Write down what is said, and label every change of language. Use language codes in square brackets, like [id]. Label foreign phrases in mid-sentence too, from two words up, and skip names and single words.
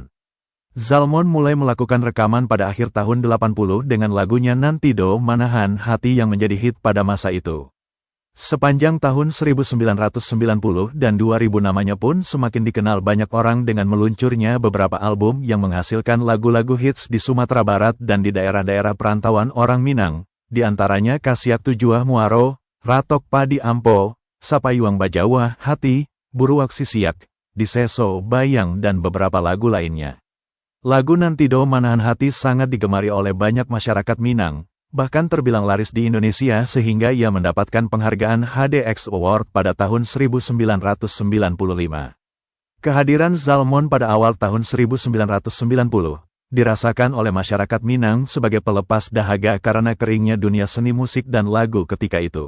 [id] Zalmon mulai melakukan rekaman pada akhir tahun 80 dengan lagunya Nantido Manahan Hati yang menjadi hit pada masa itu. Sepanjang tahun 1990 dan 2000 namanya pun semakin dikenal banyak orang dengan meluncurnya beberapa album yang menghasilkan lagu-lagu hits di Sumatera Barat dan di daerah-daerah perantauan orang Minang, di antaranya Kasiak Tujuah Muaro, Ratok Padi Ampo, Sapayuang Bajawa, Hati, Buruak Sisiak, Diseso, Bayang dan beberapa lagu lainnya. Lagu Nantido Manahan Hati sangat digemari oleh banyak masyarakat Minang, bahkan terbilang laris di Indonesia sehingga ia mendapatkan penghargaan HDX Award pada tahun 1995. Kehadiran Zalmon pada awal tahun 1990 dirasakan oleh masyarakat Minang sebagai pelepas dahaga karena keringnya dunia seni musik dan lagu ketika itu.